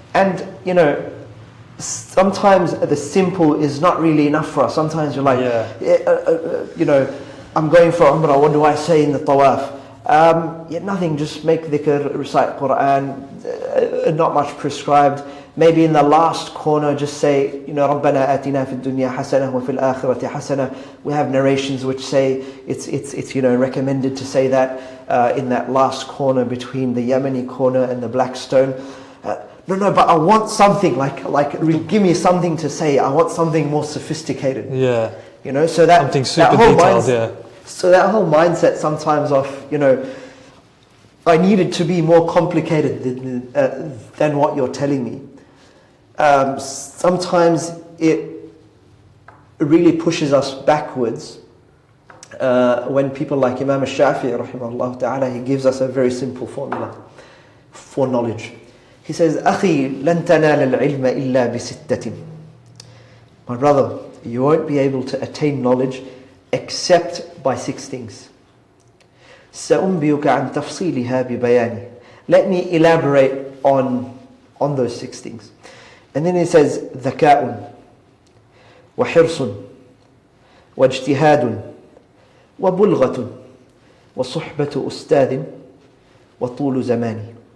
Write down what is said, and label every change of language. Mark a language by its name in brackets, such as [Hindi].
[English] And sometimes the simple is not really enough for us. Sometimes you're like, I'm going for Umrah, what do I say in the tawaf? Nothing, just make dhikr, recite Quran, not much prescribed. Maybe in the last corner just say, [Arabic] رَبَّنَا آتِنَا فِي الدُّنْيَا حَسَنَةً وَفِي الْآخِرَةِ حَسَنَةً. [English] We have narrations which say it's recommended to say that in that last corner between the Yemeni corner and the black stone. No, but I want something like give me something to say. I want something more sophisticated. Yeah. So that something super that whole detailed. Yeah. So that whole mindset sometimes of I need it to be more complicated than what you're telling me. Sometimes it really pushes us backwards. When people like Imam al-Shafi'i rahimahullah ta'ala, he gives us a very simple formula for knowledge. He says, [Arabic] أخي لن تنال العلم إلا بستة. [English] My brother, you won't be able to attain knowledge except by 6 things. [Arabic] سأنبئك عن تفصيلها ببياني. [English] Let me elaborate on on those 6 things. And then he says, [Arabic] ذكاء وحرص واجتهاد وبلغة وصحبة أستاذ وطول زمان.